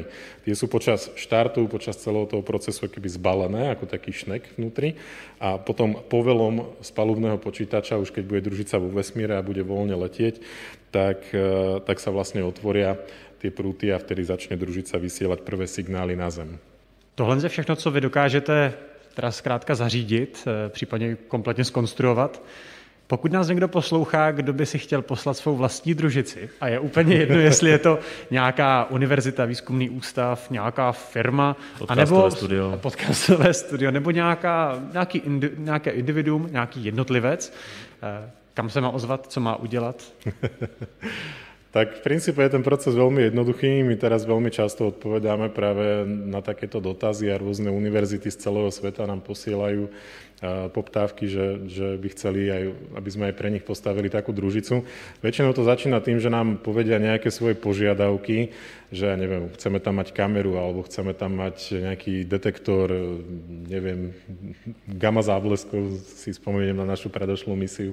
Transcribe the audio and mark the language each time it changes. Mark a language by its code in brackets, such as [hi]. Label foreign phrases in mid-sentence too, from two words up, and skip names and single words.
[sk] Tie sú počas štartu, počas celého toho procesu keby zbalené, ako taký šnek vnútri a potom povelom z palubného počítača, už keď bude družica vo vesmíre a bude voľne letieť, tak sa vlastne otvoria tie prúty a vtedy začne družica vysielať prvé signály na Zem. [cs] Tohle je všechno, co vy dokážete teda zkrátka zařídit, případně kompletně zkonstruovat. Pokud nás někdo poslouchá, kdo by si chtěl poslat svou vlastní družici, a je úplně jedno, jestli je to nějaká univerzita, výzkumný ústav, nějaká firma, podcastové studio, nebo nějaké individuum, nějaký jednotlivec, kam se má ozvat, co má udělat? [sk] Tak v princípe je ten proces veľmi jednoduchý. My teraz veľmi často odpovedáme práve na takéto dotazy a rôzne univerzity z celého sveta nám posielajú poptávky, že by chceli, aby sme aj pre nich postavili takú družicu. Väčšinou to začína tým, že nám povedia nejaké svoje požiadavky, že neviem, chceme tam mať kameru alebo chceme tam mať nejaký detektor, neviem, gamma zábleskov, si spomeniem na našu predošlú misiu.